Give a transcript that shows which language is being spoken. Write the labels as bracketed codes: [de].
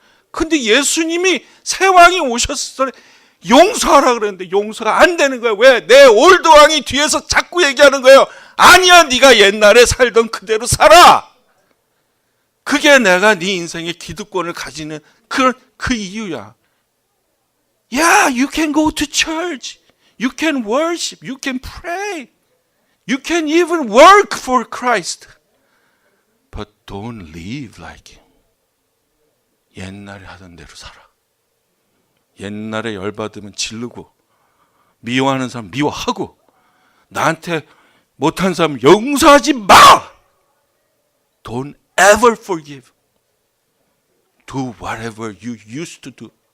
[ko] 근데 예수님이 새 왕이 오셨을 때 용서하라 그랬는데 용서가 안 되는 거예요. 왜? 내 올드 왕이 뒤에서 자꾸 얘기하는 거예요. 아니야, 네가 옛날에 살던 그대로 살아. 그게 내가 네 인생의 기득권을 가지는 그 이유야. [en] Yeah, you can go to church. You can worship. You can pray. You can even work for Christ. But don't live like him. [ko] 옛날에 하던 대로 살아. 옛날에 열받으면 지르고 미워하는 사람 미워하고 나한테 못한 사람 용서하지 마. [en] Don't ever forgive. Do whatever you used to do.